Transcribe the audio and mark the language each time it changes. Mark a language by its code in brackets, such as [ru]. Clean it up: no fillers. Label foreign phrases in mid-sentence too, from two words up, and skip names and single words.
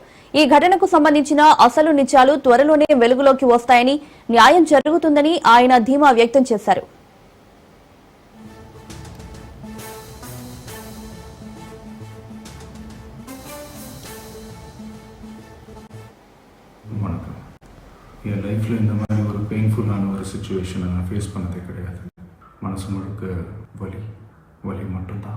[te] ఈ ఘటనకు సంబంధించిన అసలు నిజాలు త్వరలోనే వెలుగులోకి వస్తాయని, న్యాయం జరుగుతుందని ఆయన ధీమా వ్యక్తం చేశారు. [ta] என் லைஃப்பில் இந்த மாதிரி ஒரு பெயின்ஃபுல்லான ஒரு சிச்சுவேஷனை நான் ஃபேஸ் பண்ணதே கிடையாது. மனசு முழுக்க வலி வலி மட்டும்தான்.